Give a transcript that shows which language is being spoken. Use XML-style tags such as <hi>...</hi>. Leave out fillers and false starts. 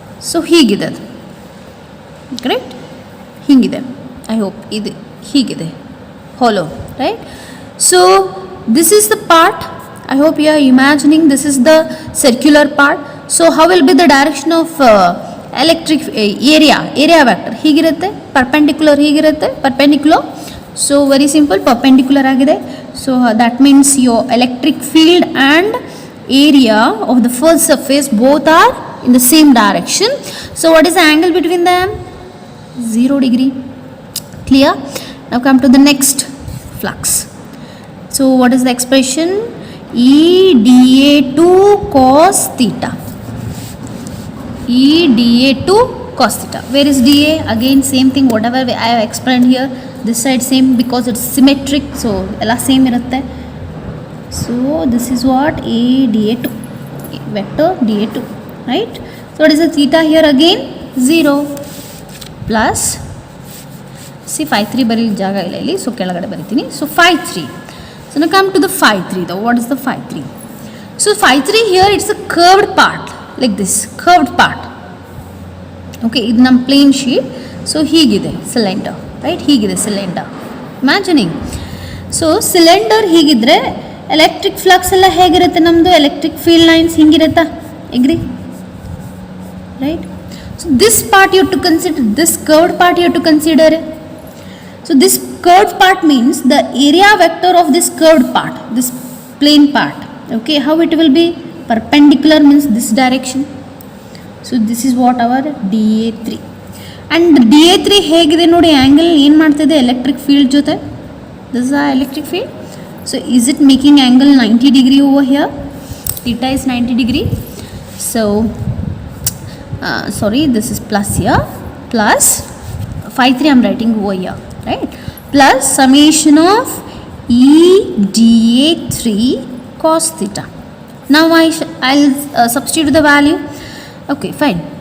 <en>So</en> <kn>ಹೀಗಿದೆ,</kn> <en>correct? ಹೀಗಿದೆ, I hope</en> <kn>ಇದು ಹೀಗಿದೆ,</kn> <en>hollow, right? So this is the part, I hope you are imagining this is the circular part. So how will be the direction of electric area vector?</en> <kn>ಹೀಗಿರುತ್ತೆ,</kn> <en>Perpendicular ಹೀಗಿರುತ್ತೆ, perpendicular. So very simple, perpendicular</en> <kn>ಆಗಿದೆ.</kn> <en>So that means your electric field and area of the first surface both are in the same direction. So what is the angle between them? 0 degree. Clear? Now come to the next flux. So what is the expression? E dA2 cos theta. E dA2 cos theta. Where is dA? Again same thing, whatever I have explained here. This side same because it's symmetric, so</en> <kn>ella same irutte.</kn> <en>So this is what A dA2, vector dA2, right? So what is the theta here? Again 0 plus, see phi 3</en> <kn>bari jaga illa illi,</kn> <en>so</en> <kn>kelagade baritini.</kn> <en>So phi 3. So now come to the phi 3 though. What is the phi 3? So phi 3 here, it's a curved part, like this curved part. Okay,</en> <kn>ಇದು ನಮ್ಮ</kn> <en>Plane sheet. So</en> <kn>ಹೀಗಿದೆ</kn> <en>Cylinder, right?</en> <kn>ಹೀಗಿದೆ</kn> <en>Cylinder, imagining. So cylinder</en> <kn>ಹೀಗಿದ್ರೆ</kn> <en>electric flux</en> <kn>ಎಲ್ಲ ಹೇಗಿರುತ್ತೆ ನಮ್ಮದು?</kn> <en>electric field lines</en> <kn>ಹಿಂಗಿರುತ್ತಾ?</kn> <en>Agree, right? So this part you to consider, this curved part you to consider. So this curved part means the area vector of this curved part, this plane part. Okay, how it will be? Perpendicular means this direction. So this is what our dA3. And dA3</en> <kn>ಹೇಗಿದೆ ನೋಡಿ,</kn> <en>angle</en> <kn>ಏನು ಮಾಡ್ತಿದೆ</kn> <en>electric field</en> <kn>ಜೊತೆ?</kn> <en>This is a electric field. So is it making angle 90 degree over here? Theta is 90 degree. So sorry, this is plus here, plus phi 3 I am writing over here, right? Plus summation of E dA3 cos theta. Now I'll substitute the value. Okay, fine.</en>